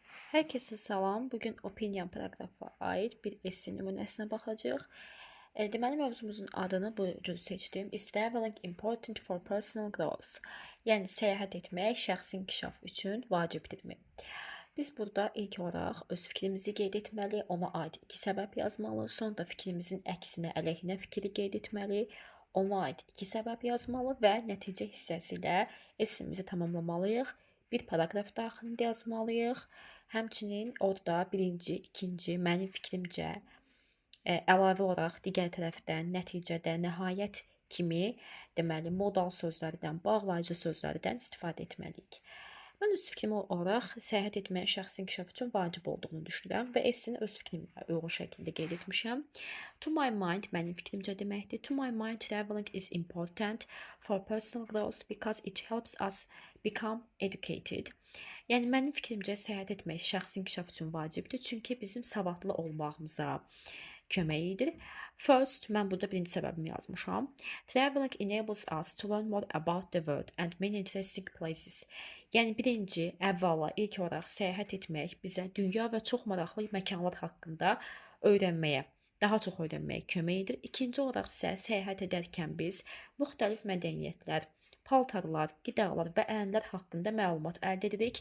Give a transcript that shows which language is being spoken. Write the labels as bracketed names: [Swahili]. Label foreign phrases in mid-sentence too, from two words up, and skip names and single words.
[Azerbaijani] Herkese salam. Bugün opinion proqrafa aid bir esse nümunəsinə baxacağıq. Deməli, mövzumuzun adını bu cür seçdim. [English] Is traveling important for personal growth? [Azerbaijani] Yəni, səyahət etmək şəxsi inkişaf üçün vacibdirmi? Biz burada ilk olaraq öz fikrimizi qeyd etməli, ona aid 2 səbəb yazmalı, sonra da fikrimizin əksinə, əleyhinə fikri qeyd etməli, ona aid 2 səbəb yazmalı və nəticə hissəsi ilə essemizi tamamlamalıyıq. Bir paraqraf daxilində yazmalıyıq. Həmçinin orada birinci, ikinci, mənim fikrimcə, əlavə olaraq digər tərəfdən, nəticədə, nəhayət kimi, deməli, modal sözlərdən, bağlayıcı sözlərdən istifadə etməliyik. Mən öz fikrim olaraq səyahət etməyə şəxsi inkişaf üçün vacib olduğunu düşünürəm və essini öz fikrimə uyğun şəkildə qeyd etmişəm. [English] To my mind, [Azerbaijani] mənim fikrimcə deməkdir. [English] To my mind, traveling is important for personal growth because it helps us become educated. [Azerbaijani] Yəni, mənim fikrimcə səyahət etmək şəxsi inkişaf üçün vacibdir, çünki bizim savadlı olmağımıza kömək edir. First, mən burada birinci səbəbimi yazmışam. [English] Traveling enables us to learn more about the world and many interesting places. [Azerbaijani] Yəni, birinci, əvvəla, ilk olaraq səyahət etmək bizə dünya və çox maraqlı məkanlar haqqında öyrənməyə, daha çox öyrənməyə kömək edir. İkinci olaraq isə səyahət edərkən biz müxtəlif mədəniyyətlər, paltarlar, qidalar və ənənələr haqqında məlumat əldə edirik.